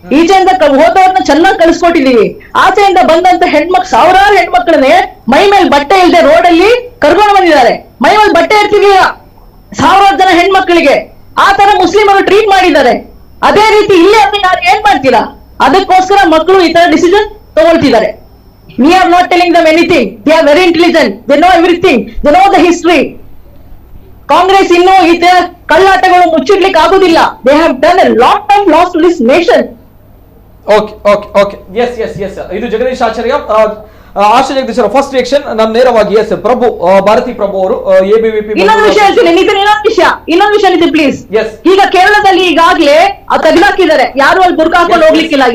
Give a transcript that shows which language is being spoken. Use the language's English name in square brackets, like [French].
[Kannada] ಈಚೆಯಿಂದ ಹೋದವ್ರನ್ನ ಚೆನ್ನಾಗಿ ಕಳಿಸ್ಕೊಟ್ಟಿದೀವಿ. ಆಚೆಯಿಂದ ಬಂದಂತ ಸಾವಿರಾರು ಹೆಣ್ಮಕ್ಳನ್ನೇ ಮೈ ಮೇಲೆ ಬಟ್ಟೆ ಇಲ್ಲದೆ ರೋಡ್ ಅಲ್ಲಿ ಕರ್ಕೊಂಡು ಬಂದಿದ್ದಾರೆ. ಮೈ ಮೇಲೆ ಬಟ್ಟೆ ಇರ್ತಿರ್ಲಿಲ್ಲ ಸಾವಿರಾರು ಜನ ಹೆಣ್ಮಕ್ಳಿಗೆ. ಆ ತರ ಮುಸ್ಲಿಮರು ಟ್ರೀಟ್ ಮಾಡಿದ್ದಾರೆ. ಅದೇ ರೀತಿ ಇಲ್ಲೇ ಅಂದ್ರೆ ಯಾರು ಏನ್ ಮಾಡ್ತೀರಾ? ಅದಕ್ಕೋಸ್ಕರ ಮಕ್ಕಳು ಈ ತರ decision ತಗೊಳ್ತಿದ್ದಾರೆ. [English] We are not telling them anything. They are very intelligent. They know everything. They know the history. [Kannada] Congress ಇನ್ನೂ ಈ ತರ ಕಳ್ಳಾಟಗಳು ಮುಚ್ಚಿಡ್ಲಿಕ್ಕೆ ಆಗುದಿಲ್ಲ. [English] They have done a lot of loss to this nation. [Kannada] Okay okay okay yes S S ಇದು ಜಗದೀಶ್ ಆಚಾರ್ಯ. ಆಶಾ ಜಗದೀಶ್ ಅವರ first reaction ನಾನು ನೇರವಾಗಿ S ಪ್ರಭು ಭಾರತಿ ಪ್ರಭು ಅವರು ABVP. ಇನ್ನೊಂದು ವಿಷಯ ಹೇಳ್ತೀನಿ, ಇನ್ನೊಂದು ವಿಷಯ ಇದೆ ಪ್ಲೀಸ್. [English] Yes. [Kannada] ಈಗ ಕೇರಳದಲ್ಲಿ ಈಗಾಗ್ಲೇ ತೆಗೆದಾಕಿದ್ದಾರೆ, ಯಾರು ಅಲ್ಲಿ ಬುರ್ಕ ಹಾಕೊಂಡು ಹೋಗ್ಲಿಕ್ಕಿಲ್ಲ.